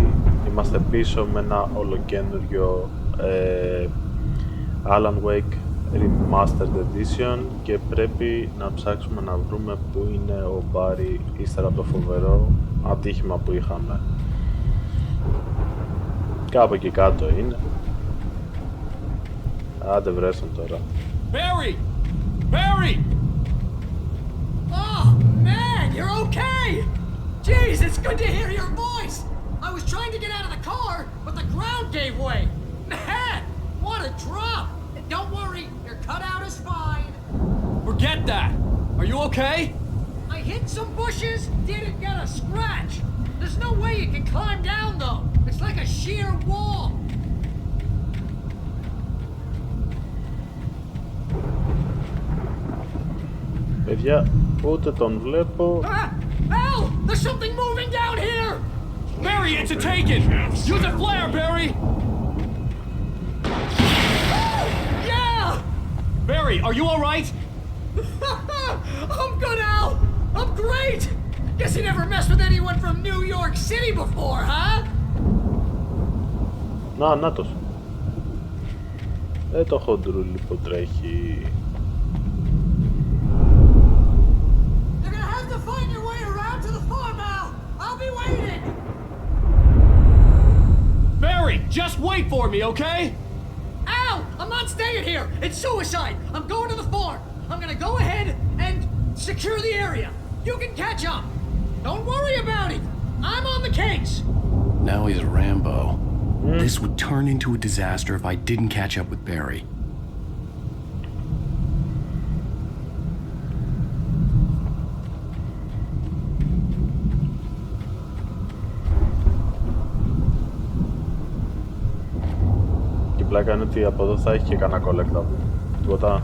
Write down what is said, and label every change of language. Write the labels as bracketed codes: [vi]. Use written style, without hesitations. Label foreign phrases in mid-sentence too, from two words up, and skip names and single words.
[el] Είμαστε πίσω με ένα ολοκένουργιο Alan Wake Remastered Edition και πρέπει να ψάξουμε να βρούμε που είναι ο Μπάρι ύστερα από το φοβερό ατύχημα που είχαμε. Κάπου εκεί κάτω είναι. Άντε βρέσαν τώρα. [en] Barry! Barry! Oh, man, you're okay! Jeez, it's good to hear your voice! I was trying to get out of the car, but the ground gave way! Man, what a drop! And don't worry, your cutout is fine. Forget that! Are you okay? I hit some bushes, didn't get a scratch. There's no way you can climb down, though. It's like a sheer wall. [el] Παιδιά, ούτε τον βλέπω. [en] Al! There's something moving down here! Barry, it's a taken! Use a flare, Barry! Yeah! Barry, are you alright? I'm good, Al! I'm great! Guess you never messed with anyone from New York City before, huh? [el] Νάτος. Το χοντρούλι που τρέχει. [en] You're gonna have to find your way around to the farm, Al! I'll be waiting! Barry, just wait for me, okay? Al! I'm not staying here! It's suicide! I'm going to the farm! I'm gonna go ahead and secure the area! You can catch up! Don't worry about it! I'm on the case! Now he's Rambo. This would turn into a disaster if I didn't catch up with Barry. [el] Και πλάκα είναι ότι από εδώ θα έχει και κανένα collectable. Τίποτα.